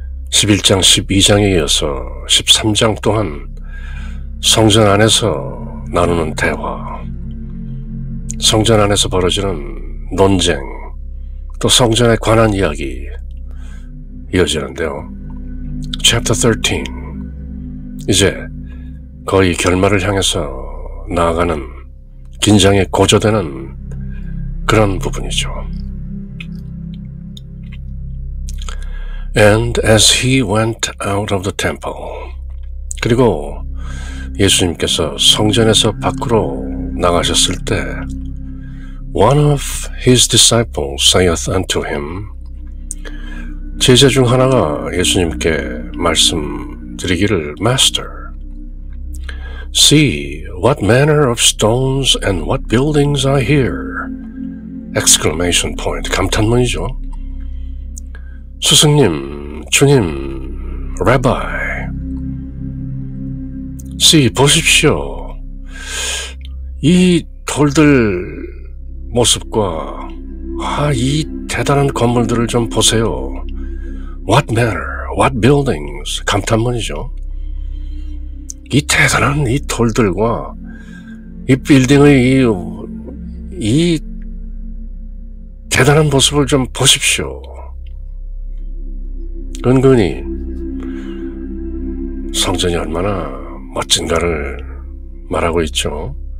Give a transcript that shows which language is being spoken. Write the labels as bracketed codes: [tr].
[ko] 11장, 12장에 이어서 13장 또한 성전 안에서 나누는 대화, 성전 안에서 벌어지는 논쟁, 또 성전에 관한 이야기 이어지는데요. Chapter 13, 이제 거의 결말을 향해서 나아가는 긴장에 고조되는 그런 부분이죠. [en] And as he went out of the temple, [ko] 그리고 예수님께서 성전에서 밖으로 나가셨을 때 [en] one of his disciples saith unto him, [ko] 제자 중 하나가 예수님께 말씀드리기를 [en] Master, see what manner of stones and what buildings are here. exclamation point. [ko] 감탄문이죠. 스승님, 주님, [en] Rabbi, see, [ko] 보십시오. 이 돌들 모습과 이 대단한 건물들을 좀 보세요. [en] What manner, what buildings. [ko] 감탄문이죠. 이 대단한 이 돌들과 이 빌딩의 이 대단한 모습을 좀 보십시오. 은근히 성전이 얼마나 멋진가를 말하고 있죠.